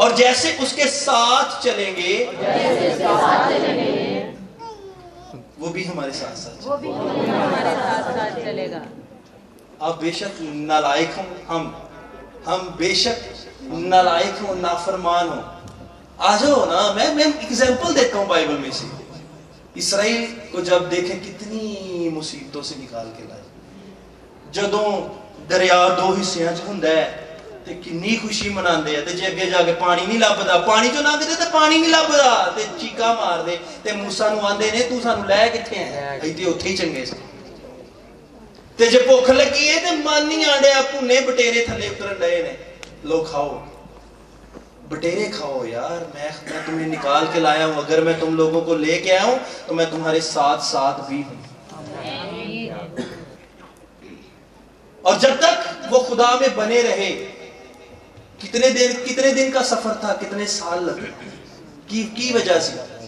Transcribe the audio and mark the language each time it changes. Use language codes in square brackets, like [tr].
[ur] اور جیسے اس کے ساتھ چلیں گے وہ بھی ہمارے ساتھ ساتھ چلے گا. آپ بے شک نالائق ہوں, ہم بے شک نالائق ہوں, نافرمان ہوں. آ جاؤ نا, میں ایگزامپل دیتا ہوں بائبل میں سے. اسرائیل کو جب دیکھیں کتنی مصیبتوں سے نکال کے لائے. [pa] جدوں دریا 2 حصیاں چ ہوندا ہے تے کنی خوشی مناندے تے جے اگے جا کے پانی نہیں لبدا, پانی چوں لنگدے تے پانی نہیں لبدا تے چیکا مار دے تے موسیٰ نوں آندے نے تو سانوں لے کتھے ہیں, ائی تے اوتھے ہی چنگے سی. تے جے بھوک لگی ہے تے من نہیں آنڈیا, بھنے بٹیرے تھلے اترن ڈے نے, [ur] لو کھاؤ بٹیرے کھاؤ یار, میں تمہیں نکال کے لایا ہوں. اگر میں تم لوگوں کو لے کے آیا ہوں تو میں تمہارے ساتھ ساتھ بھی ہوں. اور جب تک وہ خدا میں بنے رہے, کتنے دن کا سفر تھا, کتنے سال لگے کی وجہ سے.